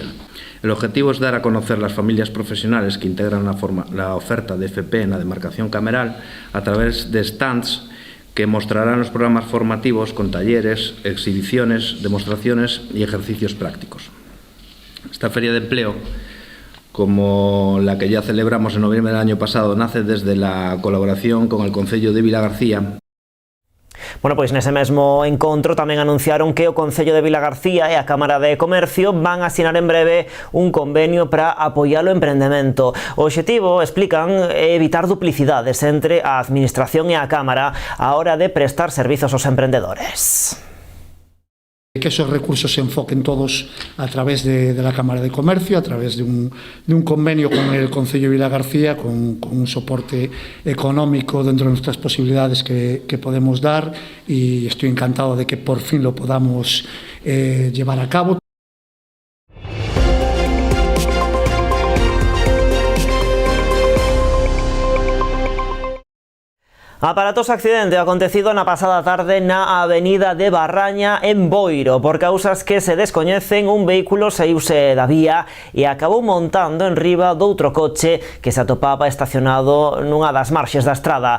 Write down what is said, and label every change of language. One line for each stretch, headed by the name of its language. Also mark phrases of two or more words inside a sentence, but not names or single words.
Spanish: El objetivo es dar a conocer las familias profesionales que integran la oferta de FP en la demarcación cameral a través de stands que mostrarán los programas formativos con talleres, exhibiciones, demostraciones y ejercicios prácticos. Esta feria de empleo, como la que ya celebramos en noviembre del año pasado, nace desde la colaboración con el Concello de Vilagarcía.
Galician: Bueno, pois nese mesmo encontro tamén anunciaron que o Concello de Vilagarcía e a Cámara de Comercio van a asinar en breve un convenio para apoiar o emprendemento. O obxectivo, explican, é evitar duplicidades entre a Administración e a Cámara a hora de prestar servizos aos emprendedores.
Spanish: Que esos recursos se enfoquen todos a través de la Cámara de Comercio, a través de un convenio con el Concello de Vilagarcía, con un soporte económico dentro de nuestras posibilidades que podemos dar, y estoy encantado de que por fin lo podamos llevar a cabo.
Galician: Aparatoso accidente acontecido na pasada tarde na avenida de Barraña en Boiro. Por causas que se descoñecen, un vehículo saíuse da vía e acabou montando en riba doutro coche que se atopaba estacionado nunha das marxes da estrada.